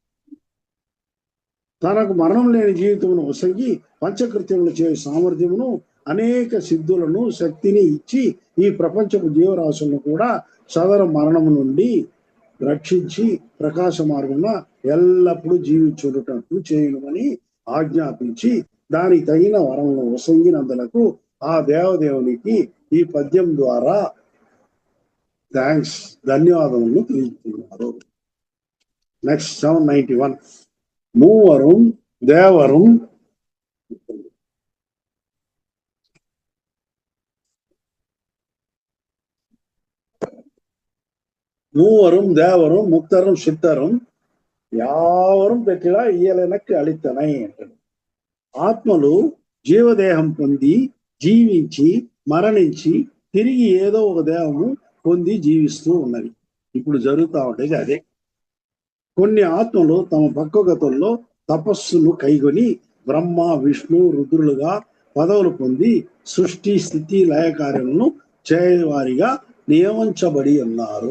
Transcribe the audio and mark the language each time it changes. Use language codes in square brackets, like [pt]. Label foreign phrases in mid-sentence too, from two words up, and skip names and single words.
[te] తనకు మరణం లేని జీవితమును ఒసగి పంచకృత్యములు చే సామర్థ్యమును అనేక సిద్ధులను శక్తిని ఇచ్చి ఈ ప్రపంచపు జీవరాశులను కూడా సదర మరణము నుండి రక్షించి ప్రకాశ మార్గంలో ఎల్లప్పుడూ జీవించుటట్లు చేయమని ఆజ్ఞాపించి దానికి తగిన వరములను ఒసంగినందులకు ఆ దేవదేవునికి ఈ పద్యం ద్వారా ధన్యవాదములను తెలియజేస్తున్నారు. [ta] నెక్స్ట్ 791 மூவரம் தேவரம் மூவரும் தேவரும் முக்தரும் சித்தரும் யாவரும் பெற்றிலா இயலெனக்கு அளித்தனை అంటాడు. [te] ఆత్మలు జీవదేహం పొంది జీవించి మరణించి తిరిగి ఏదో ఒక దేహము పొంది జీవిస్తూ ఉన్నది. ఇప్పుడు జరుగుతూ ఉండేది అదే. కొన్ని ఆత్మలు తమ పక్వగతుల్లో తపస్సును కైగొని బ్రహ్మ విష్ణు రుద్రులుగా పదవులు పొంది సృష్టి స్థితి లయకార్యములను చేయవారిగా నియమించబడి ఉన్నారు.